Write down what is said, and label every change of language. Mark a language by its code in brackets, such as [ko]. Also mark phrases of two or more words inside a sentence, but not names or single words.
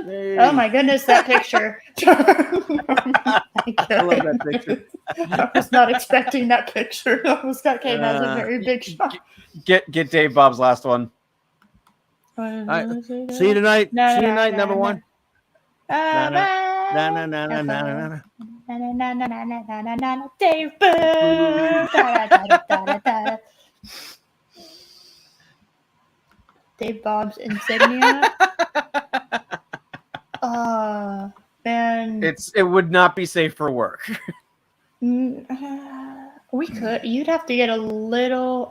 [en] Hey. Oh my goodness, that picture. I love that picture. I was not expecting that picture. That came as a very big shock. Get Dave Bob's last one. right. See you tonight. No, See you no, tonight, no, number no. one. Na, na, na, na, na, na. Dave Boo. Da-da-da-da-da-da. Dave Bob's insignia. Man. It would not be safe for work. We could. You'd have to get a little.